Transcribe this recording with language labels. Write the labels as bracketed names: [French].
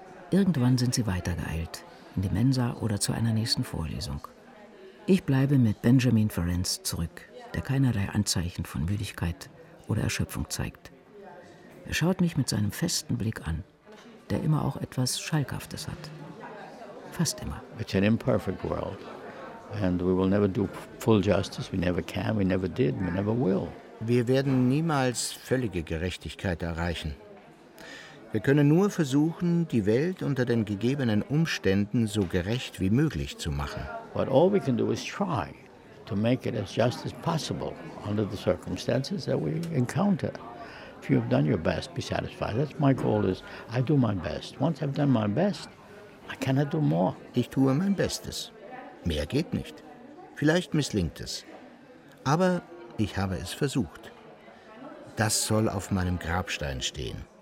[German] Irgendwann sind sie weitergeeilt, in die Mensa oder zu einer nächsten Vorlesung. Ich bleibe mit Benjamin Ferenc zurück, der keinerlei Anzeichen von Müdigkeit oder Erschöpfung zeigt. Er schaut mich mit seinem festen Blick an, der immer auch etwas Schalkhaftes hat. Fast immer. [English] It's an imperfect world. And we will never do full justice. We never can, we never did, we never will. [German] Wir werden niemals völlige Gerechtigkeit erreichen. Wir können nur versuchen, die Welt unter den gegebenen Umständen so gerecht wie möglich zu machen. [English] But all we can do is try to make it as just as possible under the circumstances that we encounter. If you have done your best, be satisfied. That's my goal is, I do my best. Once I've done my best, I cannot do more. [German] Ich tue mein Bestes. Mehr geht nicht. Vielleicht misslingt es. Aber ich habe es versucht. Das soll auf meinem Grabstein stehen.